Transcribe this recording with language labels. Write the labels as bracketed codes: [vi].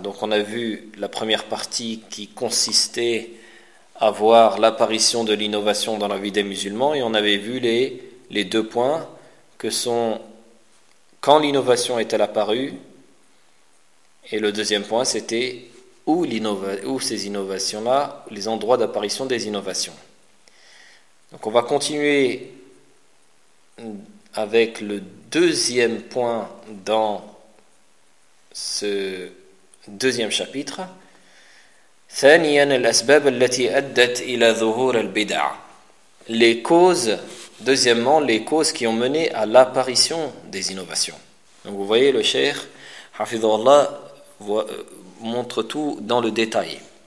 [fr] Donc on a vu la première partie qui consistait à voir l'apparition de l'innovation dans la vie des musulmans, et on avait vu les deux points que sont quand l'innovation est-elle apparue, et le deuxième point c'était où ces innovations-là, les endroits d'apparition des innovations. Donc on va continuer avec le deuxième point dans ce deuxième chapitre. [ar] ثانياً الأسباب التي أدت إلى ظهور البدع. [fr] Les causes, deuxièmement, les causes qui ont mené à l'apparition des innovations. Donc vous voyez, le cheikh, hafidhahullah, montre tout dans le détail.